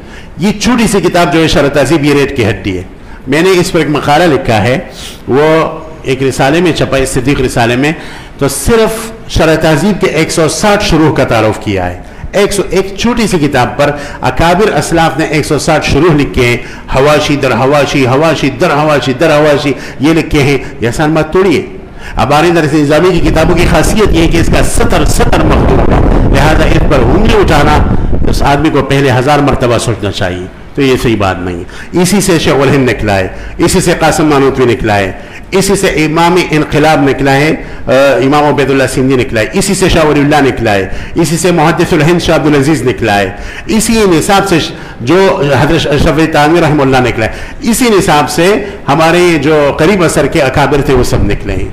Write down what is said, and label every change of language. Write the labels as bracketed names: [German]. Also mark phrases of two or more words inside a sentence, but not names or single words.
[Urdu] یہ چھوٹی سی کتاب جو ہے شرح تہذیب یہ ریٹ کی ہڈی ہے. میں نے اس پر ایک مقالہ لکھا ہے، وہ ایک رسالے میں چھپا ہے، صدیق رسالے میں، تو صرف شرح تہذیب کے 160 شروح کا تعارف کیا ہے. ایک چھوٹی سی کتاب پر اکابر اسلاف نے 160 شروح لکھے ہیں. حواشی در حواشی، حواشی در حواشی در حواشی یہ لکھے ہیں. یہ آسان بات تھوڑی ہے. اباری درس نظامی کی کتابوں کی خاصیت یہ ہے کہ اس کا سطر مخدوم ہے، لہذا اس پر انگلی اٹھانا اس آدمی کو پہلے 1000 مرتبہ سوچنا چاہیے. تو یہ صحیح بات نہیں. اسی سے شیخ الہند نکلا ہے، اسی سے قاسم نانوتوی نکلا ہے، اسی سے امام انقلاب نکلا ہے، امام عبید اللہ سندھی نکلا ہے، اسی سے شاہ ولی اللہ نکلا ہے، اسی سے محدث الہند شاہ عبدالعزیز نکلا ہے، اسی نصاب سے جو حضرت اشرف علی تھانوی رحمہ اللہ نکلا ہے، اسی نصاب سے ہمارے جو قریب اثر کے اکابر تھے وہ سب نکلے ہیں.